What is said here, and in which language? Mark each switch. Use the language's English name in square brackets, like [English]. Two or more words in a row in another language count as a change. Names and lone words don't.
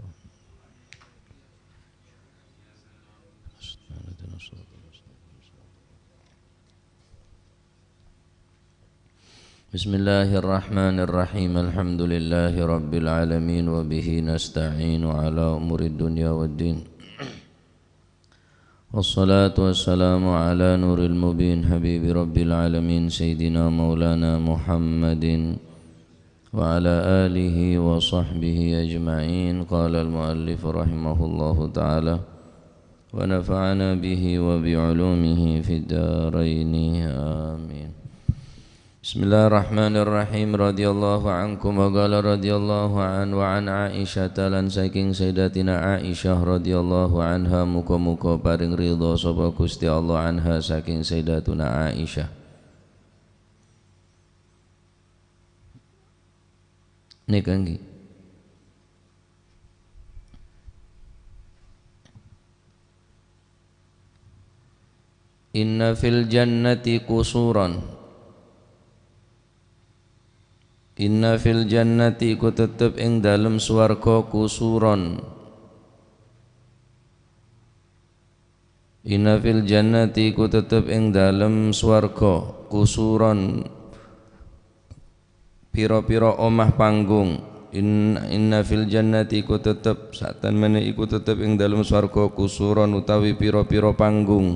[Arabic] بسم الله الرحمن الرحيم الحمد لله رب العالمين وبه نستعين على أمور الدنيا والدين والصلاة والسلام على نور المبين حبيب رب العالمين سيدنا مولانا محمد وعلى آله وصحبه أجمعين. قال المؤلف رحمه الله تعالى ونفعنا به وبعلومه في الدارين آمين. بسم الله الرحمن الرحيم. رضي الله عنكم وقال رضي الله عن وعن عائشة [Javanese] lan saking [Arabic] سيدتنا عائشة رضي الله عنها [Javanese] muga-muga paring ridha sapa Gusti Allah anha saking Sayyidatuna Aisyah. Nika nggih. [Arabic] إن في الجنة قصورا. إن في الجنة [Javanese] ku tetep ing dalem swarga kusuron. [Arabic] إن في الجنة [Javanese] ku tetep ing dalem swarga kusuron pira-pira omah panggung. [Arabic] إن في الجنة [Javanese] ku tetep satan mene iku tetep ing dalem swarga kusuron utawi pira-pira panggung.